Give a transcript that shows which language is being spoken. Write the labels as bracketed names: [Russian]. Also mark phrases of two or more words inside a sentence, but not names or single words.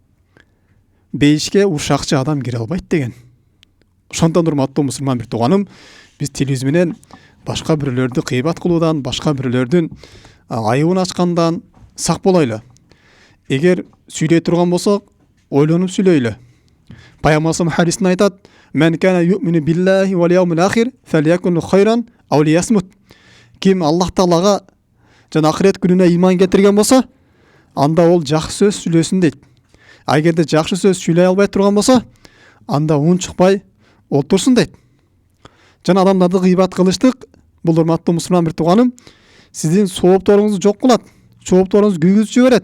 [Kyrgyz] Бейишке ушакчы адам кире албайт деген. Ошондон урматтуу мусулман бир тууганым, биз тилибиз менен башка бирөөлөрдү гыйбат кылуудан, башка бирөөлөрдүн айыбын ачкандан сак болойлу. Эгер сүйлөй турган болсок, ойлонуп сүйлөйлү. Пайгамбар салам хадисинде айтат: [Arabic] "من كان يؤمن بالله واليوم الآخر فليقل خيرا أو ليصمت." [Kyrgyz] Ким Аллах Таалага жана ахирет күнүнө ыйман кетирген болсо, анда ол жакшы сөз сүйлөсүн дейт. Эгерде жакшы сөз сүйлөй албай турган болсо, анда унчукпай отурсун дейт. Жана адамдарды гыйбат кылыштык, бул урматтуу мусулман бир тууганым, сиздин соопторуңузду жок кылат, соопторуңузду күйгүзүп жиберет.